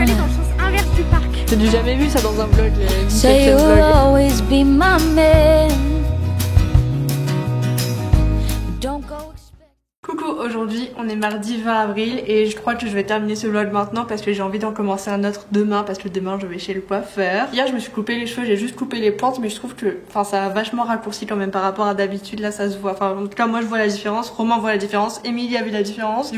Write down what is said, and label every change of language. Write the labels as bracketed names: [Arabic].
[French] Je suis allée dans le sens inverse du parc. J'ai du jamais vu ça dans un vlog. [English] Say you'll always be my man. Don't go expect. [French] Coucou, aujourd'hui on est mardi 20 avril et je crois que je vais terminer ce vlog maintenant parce que j'ai envie d'en commencer un autre demain parce que demain je vais chez le coiffeur. Hier je me suis coupé les cheveux, j'ai juste coupé les pointes mais je trouve que ça a vachement raccourci quand même par rapport à d'habitude, là ça se voit. Enfin en tout cas moi je vois la différence, Romain voit la différence, Émilie a vu la différence.